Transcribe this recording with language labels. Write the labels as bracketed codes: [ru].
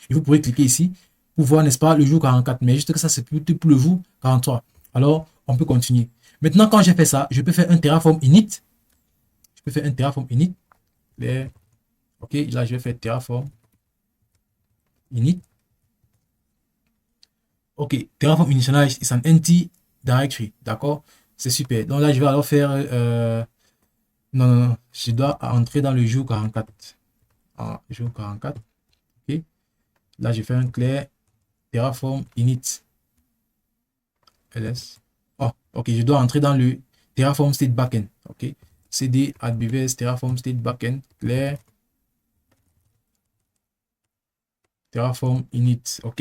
[fr] Et vous pourrez cliquer ici pour voir, n'est-ce pas, le jour 44. Mais juste que ça, c'est plutôt pour le jour 43. Alors, on peut continuer. Maintenant, quand j'ai fait ça, je peux faire un Terraform init. Je peux faire un Terraform init. Ok, là, je vais faire Terraform init. [en] Ok, Terraform initialize is an empty directory. [fr] D'accord? C'est super. Donc là, je vais alors faire... non, non, non. Je dois entrer dans le jour 44. Ah, jour 44. Ok. Là, je fais un clair Terraform init ls. Oh, ok. Je dois entrer dans le Terraform state backend. Ok. cd adbvs Terraform state backend clair Terraform init. Ok.